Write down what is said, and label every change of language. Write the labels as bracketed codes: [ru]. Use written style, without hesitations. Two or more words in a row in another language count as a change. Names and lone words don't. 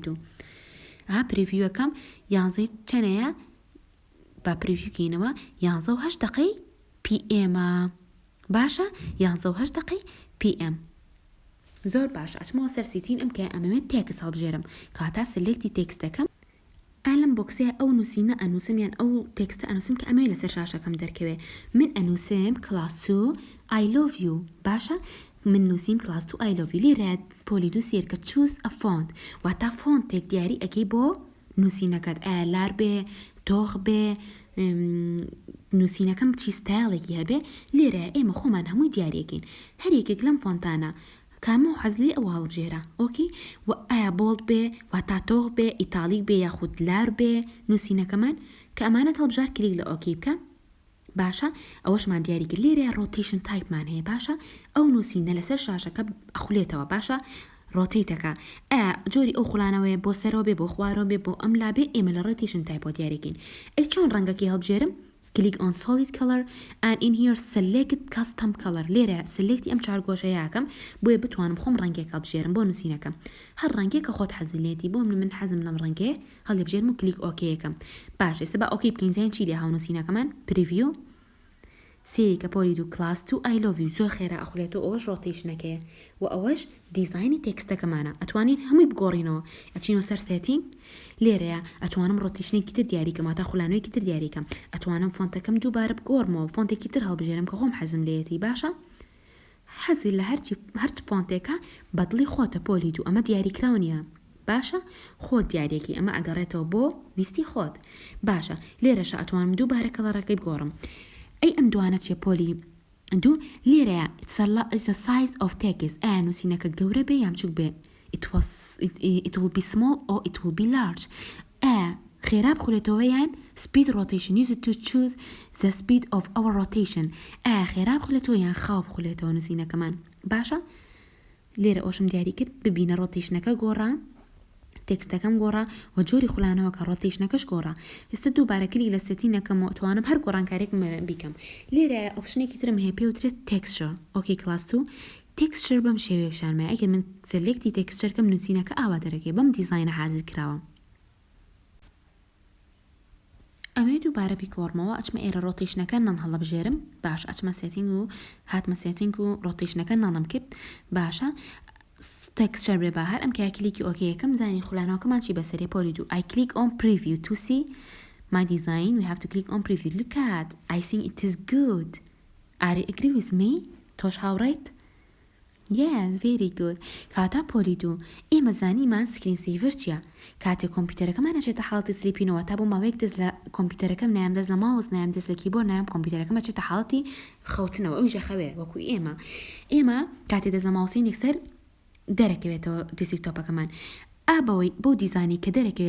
[ckb] دوو پریڤیوەکەم 11 چەنەیە با پریڤیوکەینەوە 11:08 دقەی PM باشە 11:08 دقەی PM زۆر باش ئەچمەوە سەر سیتین ئەم کە ئەمەوێت تێکس هەڵبژێرم کاتا سلێکتی تێکستەکەم ئالم بۆکسەیە ئەو نووسینە ئەنووسمیان ئەو تێکستە ئەنووسم کە ئەمەوێت لەسەر شاشەکەم دەرکەوێت من ئەنووسم کلاس 2 [en] I love you [ckb] باشە من نووسیم کلاس 2 [en] I love you [ckb] لێرە پۆلی دوو سێر کە [en] choose a font [ckb] واتا فۆنتێک دیاری ئەکەی بۆ نووسینەکەت لار بێ تۆخ بێ نووسینەکەم چی ستایلێکی هەبێ لێرە ئێمە خۆمان هەمووی دیارەکەین هەر یەکێک لەم فۆنتانە کامە و حەزلی ئەوە هەڵبژێرە ئۆکی و ئایا بۆڵد بێ واتا تۆخ بێ ئیتالیک بێ یاخود لار بێ نووسینەکەمان کە ئەمانەت هەڵبژار کلیک لە ئۆکی بکە باشە ئەوەشمان دیاری کرد لێرە ڕۆتیشن تایپمان هەیە باشە ئەو نووسینە لەسەر شاشەکە ئەخولێتەوە باشە ڕۆتیتەکە جۆری ئەو خوڵانەوەی بۆ سەرەوە بێ بۆ خوارەوە بێ بۆ ئەم لابێ ئێمە لە ڕۆتیشن تایپۆ دیارەکەین چۆن ڕەنگەکی هەڵبژێرم [en] click on solid color and in here select custom color [ckb] لێرە select ئەم چارگۆشەیەکەم بۆیە بتوانم خۆم ڕەنگێک هەڵبژێرم بۆ نووسینەکەم هەر ڕەنگێک کە خۆت حەزلێتی بۆ من حەزم لەم ڕەنگێ هەڵێبژێرم و کلیک ئۆکەیەکەم باش ئێستا بە ئۆکەی بکەین زیان چی لێ هاونووسینەکەمان پریڤیو سێریکە پۆلی و کلاس 2 [en] I love you [ckb] زۆر خێرا ئەخولێتەوە ئەوەش ڕۆتیشنەکەیە و ئەوەش دیزایانی تێکستەکەمانە ئەتوانین هەمووی بگۆڕینەوە ئەچینەوە سەر سێتینگ لێرەیە ئەتوانم ڕۆتیشنێکی تر دیاریکەم تا خولانەوەیکی تر دیاریکەم ئەتوانم فۆنتەکەم دووبارە بگۆڕمەوە فۆنتێکی تر هەڵبژێرم کە خۆم حەزم لێتی باشە حەزی لە هەر فۆنتێکە بەدڵی خۆتە پۆلی و ئەمە دیاریکراو نیە باشە خۆت دیارێکی ئەمە ئەگەڕێتەوە بۆ ویستی خۆت باشە لێرەشە ئەتوانم دووبارە کەڵەڕەکەی بگۆڕم ئەی ئەم دوانە چێ پۆلی دوو لێرەیە [en] it's the size of text [ckb] ئایا نووسینەکە گەورە بێ یان بچووک بێ [en] it will be small or it will be large [ckb] خێرا بخولێتەوە یان [en] speed rotation use it to choose the speed of our rotation [ckb] خێرا بخولێتەوە یان خاو بخولێتەوە نووسینەکەمان باشە لێرە ئەوشم دیاری کرد ببینە ڕۆتیشنەکە گۆڕا تێکستەکەم گۆڕا و جۆری خولانەوە کە ڕۆتیشنەکەش گۆڕا ئێستا دووبارە کلیک لە سێتینەکەم و توانم هەر گۆڕانکارێک بیکەم لێرە ئۆپشنێکی ترم هەیە پێوترێت تێکسچەر ئۆکەی کلاس 2 تێکسچەر بەم شێوەیە پیشانمای ئەگەر من سلێکتی تێکسچەرکەم نووسینەکە ئاوا دەرەکەی بەم دیزاینە حازر کراوە ئەمێ دووبارە بیکۆڕمەوە ئەچمە ئێرە ڕۆتیشنەکە نان هەڵەبژێرم باش ئەچمە سێتینگ و هاتمە سێتینگ و ڕۆتیشنەکە نانم کرد باشە تێکسچەر بێ باهر ئەم کە کلیکی ئۆکەیەکەم زانی خولانەوەکەمان چی بەسەرێ پۆلی دوو [en] I click on preview to see my design we have to click on preview look at I think it is good are you agree with me [ckb] تۆش هاوڕێیت [en] yes very good [ckb] کاتا پۆلی دوو ئێمە زانیمان سکرین سیڤەر چییە کاتێک کۆمپیوتەرەکەمان نەچێتە حاڵەتی سلیپینەوە تا بۆ ماوەیەک دەست لە کۆمپیوتەرەکەم نایم دەست لە ماوەز نایم دەست لە کیبۆرد نایم کۆمپیوتەرەکەمە چێتە حاڵەتی خەوتنەوە ئەوی ژەخەوێ وەکو ئێمە کاتێ دەست لە ماوەسی یەکسەر دەرەکەوێتەوە دیسکتۆپەکەمان ئابەوەی بۆ دیزانی کە دەرەکەوێت